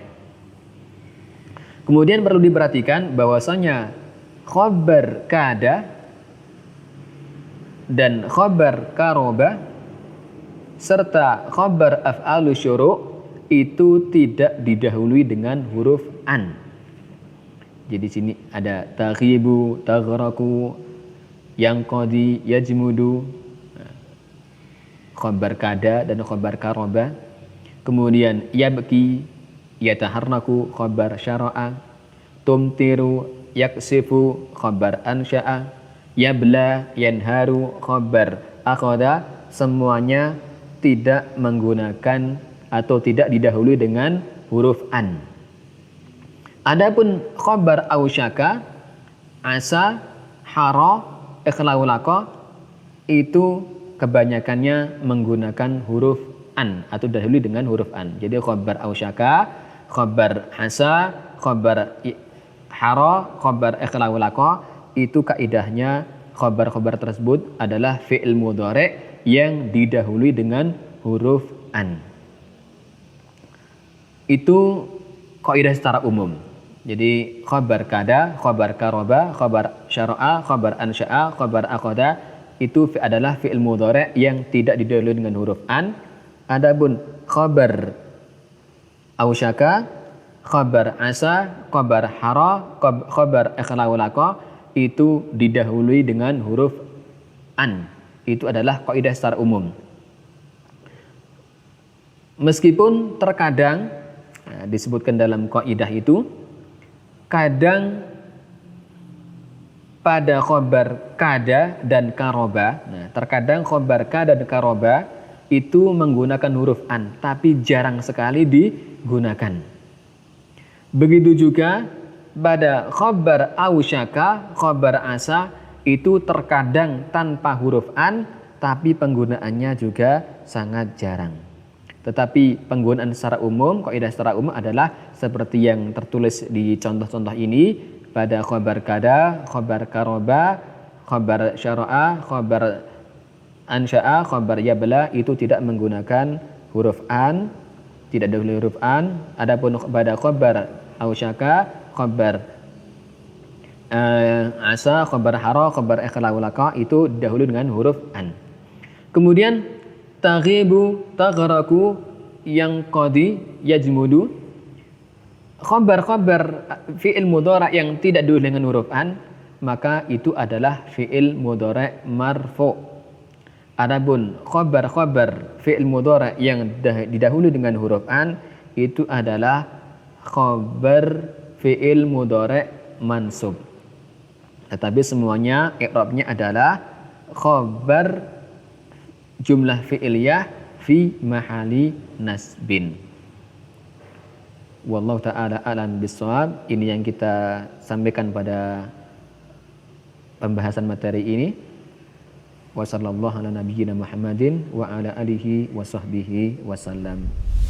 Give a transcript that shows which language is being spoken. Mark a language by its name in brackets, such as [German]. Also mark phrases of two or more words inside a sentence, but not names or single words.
[Indonesian] Kemudian perlu diperhatikan bahwasanya khobar kada dan khobar karoba serta khobar af'alu syuru' itu tidak didahului dengan huruf an. Jadi sini ada taghibu, taghraku, yang qadi, yajmudu, khobar kada dan khobar karoba. Kemudian yabki, yataharnaku, khobar syara'a, tumtiru, yaksifu, khobar ansya'a, yabla, yanharu, khobar akhada. Semuanya tidak menggunakan atau tidak didahului dengan huruf an. Adapun khobar ausyaka, asa, hara, ikhlaulaka itu kebanyakannya menggunakan huruf an atau dahului dengan huruf an. Jadi khobar ausyaka, khobar hasa, khobar hara, khobar ikhlaulaka itu kaidahnya khobar-khobar tersebut adalah [Arabic] فعل مضارع' [Indonesian] yang didahului dengan huruf an. Itu kaidah secara umum. Jadi khobar kada, khobar karoba, khobar syara'a, khobar ansya'a, khobar akhada itu adalah [Arabic] فعل مضارع' [Indonesian] yang tidak didahului dengan huruf an. Adapun khobar ausyaka, khobar asa, khobar hara, khobar ikhlaulaka itu didahului dengan huruf an. Itu adalah kaidah secara umum. Meskipun terkadang disebutkan dalam kaidah itu, kadang pada khobar kada dan karoba, terkadang khobar kada dan karoba itu menggunakan huruf an, tapi jarang sekali digunakan. Begitu juga pada khobar ausyaka, khobar asa itu terkadang tanpa huruf an, tapi penggunaannya juga sangat jarang. Tetapi penggunaan secara umum, kaidah secara umum adalah seperti yang tertulis di contoh-contoh ini pada khobar kada, khobar karoba, khobar syara'a, khobar ansya'a, khobar yabla itu tidak menggunakan huruf an, tidak ada huruf an. Adapun pada khobar ausyaka, khobar asa, khobar hara, khobar ikhlaulaka itu dahulu dengan huruf an. Kemudian taghibu, taghraku, yang qadi, yajmudu, khobar-khobar [Arabic] فعل مضارع' [Indonesian] yang tidak didahului dengan huruf an, maka itu adalah [Arabic] فعل مضارع مرفوع'. [Indonesian] Adapun khobar-khobar [Arabic] فعل مضارع' [Indonesian] yang didahului dengan huruf an itu adalah khobar [Arabic] فعل مضارع منصوب. [Indonesian] Tetapi semuanya i'rabnya adalah [Arabic] خبر جملة فعلية في محل نصب. والله تعالى أعلم بالصواب. [Indonesian] Ini yang kita sampaikan pada pembahasan materi ini. [Arabic] وصلى الله على نبينا محمد وعلى آله وصحبه وسلم.